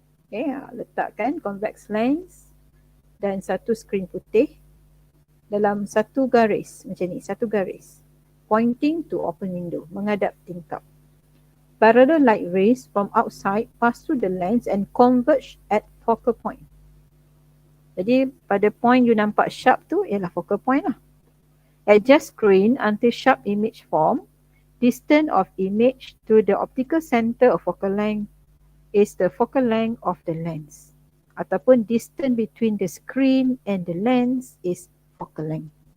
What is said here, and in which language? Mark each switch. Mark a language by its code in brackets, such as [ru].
[ms] Okay, letakkan convex lens dan satu screen putih dalam satu garis macam ni, satu garis [en] pointing to open window, [ms] menghadap tingkap. [en] Parallel light rays from outside pass through the lens and converge at focal point. [ms] Jadi pada point you nampak sharp tu ialah focal point lah. [en] Adjust screen until sharp image form. Distance of image to the optical center of focal length is the focal length of the lens. Ataupun distance between the screen and the lens is focal length.